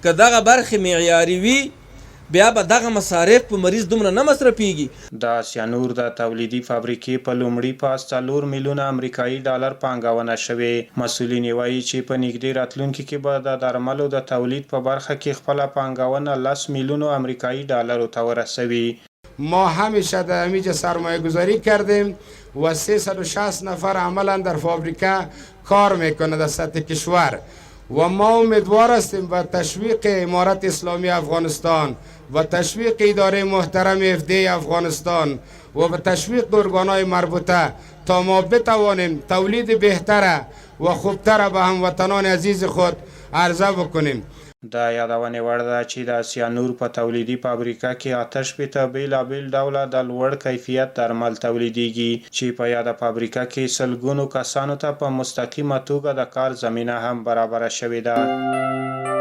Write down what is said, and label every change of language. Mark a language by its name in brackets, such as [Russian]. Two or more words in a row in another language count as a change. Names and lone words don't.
[Pashto] که دغه برخې معیاري وي بیا به دغه مصارف په مریض دومره نه مصرفیږي. د آسیا نور د تولیدي فابریکې په لومړي پاس 4 میلیونه امریکایي ډالر پانګونه شوې. مسؤلین وایي چې په نږدې راتلونکي کې به د درملو د تولید په برخه کې خپله پانګونه 10 میلیونو امریکایي ډالرو ته ورسوي. [Persian] ما همیشه در اینجا سرمایه گذاری کردیم و 360 نفر عملا در فابریکه کار میکنه در سطح کشور و ما امیدوار هستیم به تشویق امارت اسلامی افغانستان و تشویق اداره محترم FDA افغانستان و به تشویق ارگانهای مربوطه تا ما بتوانیم تولید بهتر و خوبتر به هموطنان عزیز خود عرضه بکنیم. [Pashto] د یادونې وړ ده چې د آسیا نور په تولیدي فابریکه کې 88 بیلابیل ډوله د لوړ کیفیت درمل تولیدیږي چې په یاده فابریکه کې سلګونو کسانو ته په مستقیمه توګه د کار زمینه هم برابره شوې ده.